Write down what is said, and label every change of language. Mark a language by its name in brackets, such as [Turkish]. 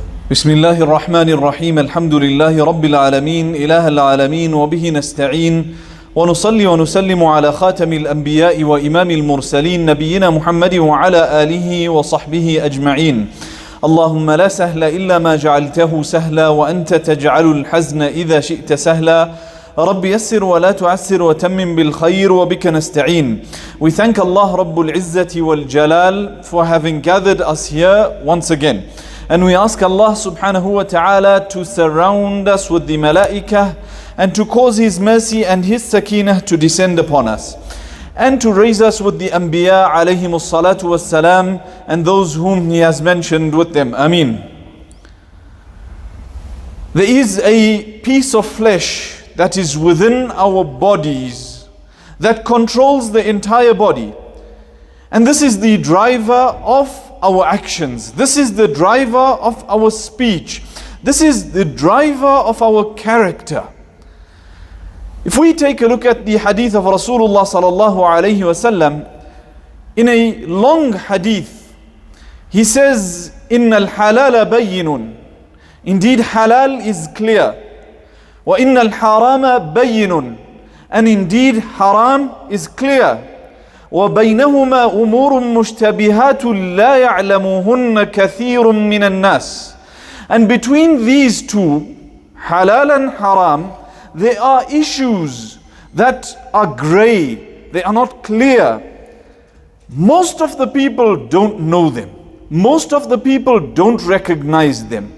[Arabic] بسم الله الرحمن الرحيم الحمد لله رب العالمين إله العالمين وبه نستعين ونصلي ونسلم على خاتم الأنبياء وإمام المرسلين نبينا محمد وعلى آله وصحبه أجمعين. اللهم لا سهل إلا ما جعلته سهلا وأنت تجعل الحزن إذا شئت سهلا. رب يسر ولا تعسر وتمم بالخير وبك نستعين. [English] We thank Allah Rabbul Izzati wal Jalal for having gathered us here once again. And we ask Allah subhanahu wa ta'ala to surround us with the malaikah and to cause His mercy and His sakinah to descend upon us. And to raise us with the anbiya alayhimus salatu was salam and those whom He has mentioned with them. Ameen. There is a piece of flesh that is within our bodies that controls the entire body. And this is the driver of our actions. This is the driver of our speech. This is the driver of our character. If we take a look at the hadith of Rasulullah sallallahu alayhi wasallam, in a long hadith, he says, [Arabic] "Inna al-halala bayyinun." [English] Indeed, halal is clear. [Arabic] Wa inna al-harama bayyinun. [English] And indeed, haram is clear. [Arabic] وبينهما أمور مشتبهات لا يعلمهن كثير من الناس. [English] And between these two, halal and haram, there are issues that are grey, they are not clear. Most of the people don't know them. Most of the people don't recognize them.